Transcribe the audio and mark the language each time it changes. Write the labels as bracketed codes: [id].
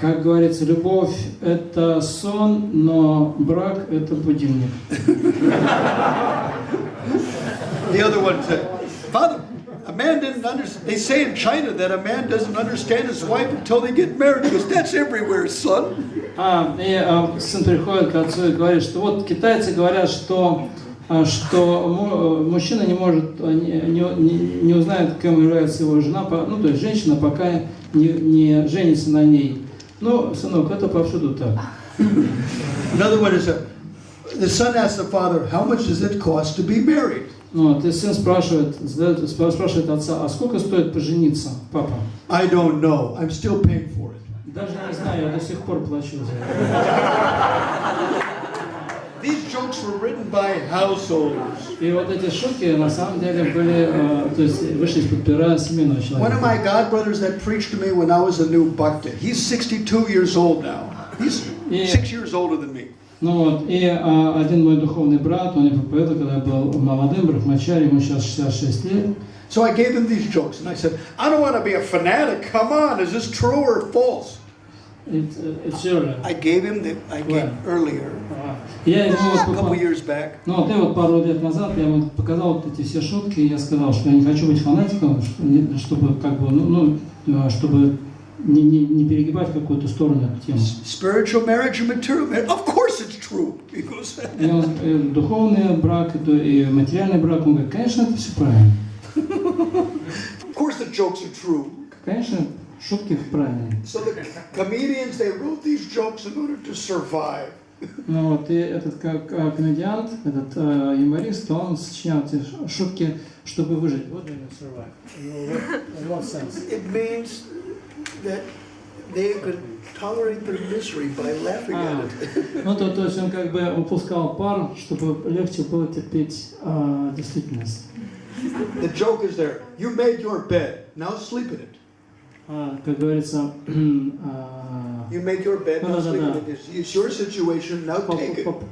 [ru] Как говорится, любовь это сон, но брак это будильник. [en] The other one said, Father, a man didn't understand. They say in China that a man doesn't understand his wife until they get married. He goes, that's everywhere, son. [ru] Сын приходит к отцу и говорит, что вот китайцы говорят, что мужчина не может, не узнает, кем является его жена, ну то есть женщина, пока не женится на ней. Ну, сынок, это повсюду так. [en] Another one is the son asks the father, how much does it cost to be married? [ru] Ну, ты сын спрашивает отца, а сколько стоит пожениться, папа? [en] I don't know. I'm still paying for it. [ru] Даже не знаю, я до сих пор плачу за это. [en] These jokes were written by householders. [ru] И вот эти шутки на самом деле были, то есть вышли из-под пера семейного человека. [en] One of my godbrothers that preached to me when I was a new bhakti. He's 62 years old now. He's 6 years older than me. [ru] Ну вот, и один мой духовный брат, он мне проповедовал, когда я был молодым брахмачари, ему сейчас 66 лет. [en] So I gave him these jokes and I said, I don't want to be a fanatic. Come on, is this true or false? It's earlier. I gave him earlier. [ru] Я ему [en] A couple years back. [ru] Ну вот, и вот пару лет назад я ему показал вот эти все шутки, и я сказал, что я не хочу быть фанатиком, чтобы как бы, чтобы не перегибать в какую-то сторону эту тему. [en] Spiritual marriage and material marriage. Of course it's true. He goes. [ru] Духовный брак и материальный брак, он говорит, конечно, это все правильно. [en] Of course the jokes are true. [ru] Конечно, шутки правильные. [en] So the comedians, they wrote these jokes in order to survive. [ru] Ну вот, и этот комедиант, этот юморист, он сочинял эти шутки, чтобы выжить. [en] What do you mean survive? In what sense? It means that they could tolerate their misery by laughing at it. [ru] Ну то есть он как бы упускал пар, чтобы легче было терпеть действительность. [en] The joke is there. You made your bed. Now sleep in it. [ru] Как говорится, [en] You made your bed. Now sleep in it. It's your situation. Now take it.